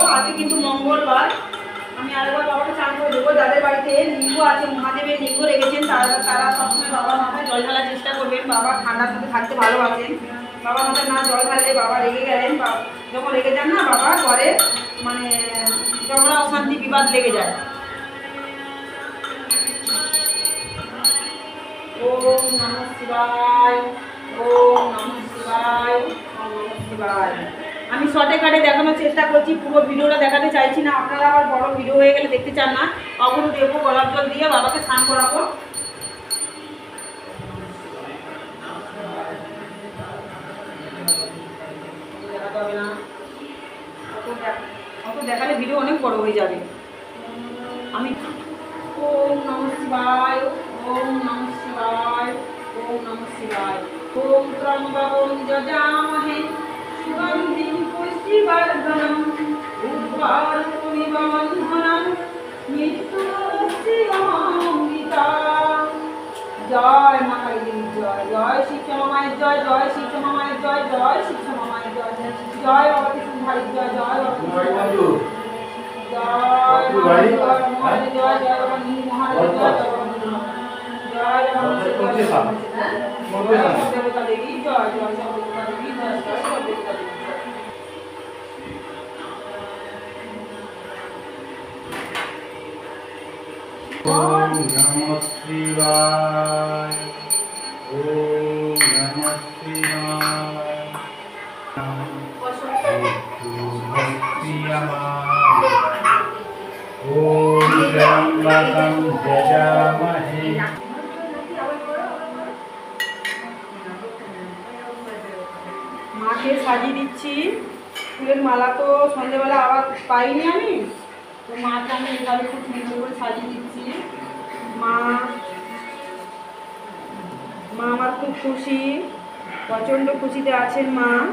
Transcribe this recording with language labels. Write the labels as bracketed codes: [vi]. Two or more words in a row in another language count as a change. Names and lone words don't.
[bn] আজকে কিন্তু মঙ্গলবার, আমি আরেকবার বাবাকে চান করে দেবো। যাদের বাড়িতে লিঙ্গ আছে, মহাদেবের লিঙ্গ রেখেছেন, তারা সবসময় বাবার মাথায় জল ঢালার চেষ্টা করবেন। বাবা ঠান্ডার মধ্যে থাকতে ভালোবাসেন। বাবার মাথায় না জল ঢাললে বাবা রেগে গেলেন, যখন রেগে যান না বাবা ঘরে মানে ঝগড়া অশান্তি বিবাদ লেগে যায়। [sa] ওম নমঃ শিবায়, ওম নমঃ শিবায়, ওম নমঃ শিবায়। [bn] আমি শর্টে কাটে দেখানোর চেষ্টা করছি, পুরো ভিডিওটা দেখাতে চাইছি না। আপনারা আবার বড় ভিডিও হয়ে গেলে দেখতে চান না। অগুরু দেবো, গোলাপ জল দিয়ে বাবাকে স্নান করাবো। দেখাতে হবে না, অত দেখালে ভিডিও অনেক বড় হয়ে যাবে। [sa] আমি ওম নমঃ শিবায়, ওম নমঃ শিবায়, ওম নমঃ শিবায়। ওম ত্রম্বকং যজামহে সুগন্ধিং পুষ্টিবর্ধনং উর্বারুকমিব বন্ধনং মৃত্যুমৃত্যুমৃতাং। [bn] জয় মা কালী, জয় জয় শিক্ষা মায়ের জয়, জয় শিক্ষা মায়ের জয়, জয় শিক্ষা মায়ের জয়, জয় বাবা কৃষ্ণ ভাই জয়, জয় বাবা জয় মহারাজ জয়, মহারাজ জয়, জয় বাবা নীল মহারাজ জয়, জয় বাবা নীল জয়, দেবতা দেবী জয়, জয় দেবতা দেবী জয়, জয় দেবতা দেবী। [sa] ओम नमः शिवाय, ओम नमः शिवाय, ओम त्र्यंबकं यजामहे। [bn] মাকে সাজিয়ে দিচ্ছি ফুলের মালা। তো সন্ধ্যেবেলা আবার পাইনি আমি, তো মাকে আমি এভাবে খুব সুন্দর করে সাজিয়ে দিচ্ছি। মা আমার খুব খুশি, প্রচণ্ড খুশিতে আছেন মা।